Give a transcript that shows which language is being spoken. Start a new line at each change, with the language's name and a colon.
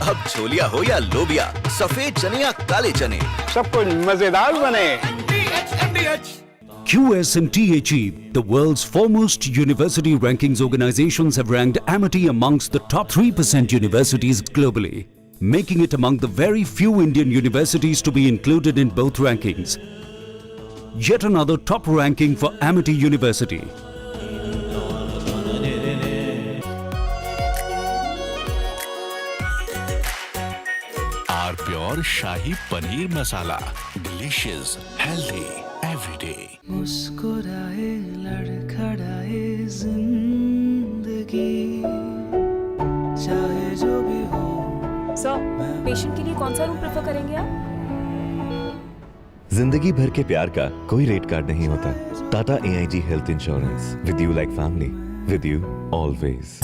Hindi: छोलिया हो या लोबिया, सफेद चने या काले चने, सब कुछ मजेदार बने।
English: QS and THE, the world's foremost university rankings organizations, have ranked Amity amongst the top 3% universities globally, making it among the very few Indian universities to be included in both rankings. Yet another top ranking for Amity University. Pure Shahi Paneer Masala. Delicious, healthy, every day.
Hindi: मुस्कुराए लड़खड़ाए जिंदगी चाहे जो भी हो। Sir, patient के लिए कौन सा रूम प्रेफर करेंगे आप? जिंदगी भर के प्यार का कोई रेट कार्ड नहीं होता। Tata AIG health insurance,
English: With you like family, with you always.